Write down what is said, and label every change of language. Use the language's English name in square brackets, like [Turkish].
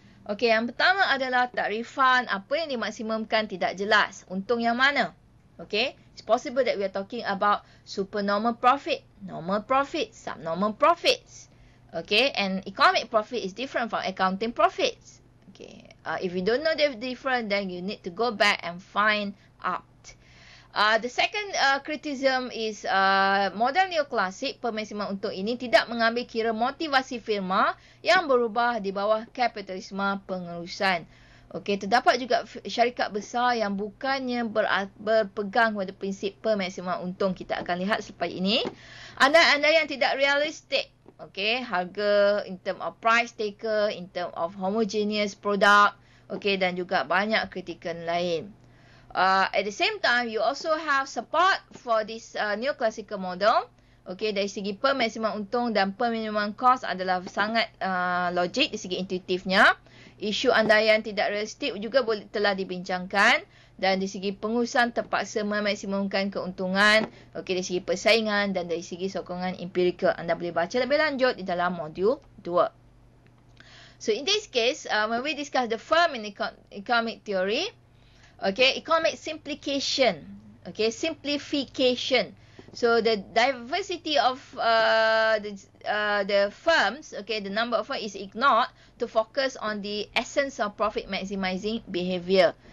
[Malay] Okay, yang pertama adalah takrifan apa yang dimaksimumkan tidak jelas. Untung yang mana? [English] Okay, it's possible that we are talking about supernormal profit, normal profit, subnormal profits. Okay, and economic profit is different from accounting profits. Okay, if you don't know the difference, then you need to go back and find out. The second criticism is [Malay] model Neoklasik pemaksimum untung ini tidak mengambil kira motivasi firma yang berubah di bawah kapitalisme pengurusan. Okay, terdapat juga syarikat besar yang bukannya berpegang pada prinsip pemaksimum untung. Kita akan lihat selepas ini. Andai-andai yang tidak realistik. [English] Okay, harga in term of price taker, in term of homogeneous product, okay, [Malay] dan juga banyak kritikan lain. [English] At the same time, you also have support for this neoclassical model. [Malay] Okay, dari segi pemaksimum untung dan peminimum cost adalah sangat logik dari segi intuitifnya. Isu andaian tidak realistik juga telah dibincangkan. Dan dari segi pengurusan terpaksa memaksimumkan keuntungan, okay, dari segi persaingan dan dari segi sokongan empirikal. Anda boleh baca lebih lanjut di dalam modul 2. [English] So in this case, when we discuss the firm in economic theory, okay, economic simplification, okay, simplification. So the diversity of the firms, okay, the number of firms is ignored to focus on the essence of profit maximizing behavior.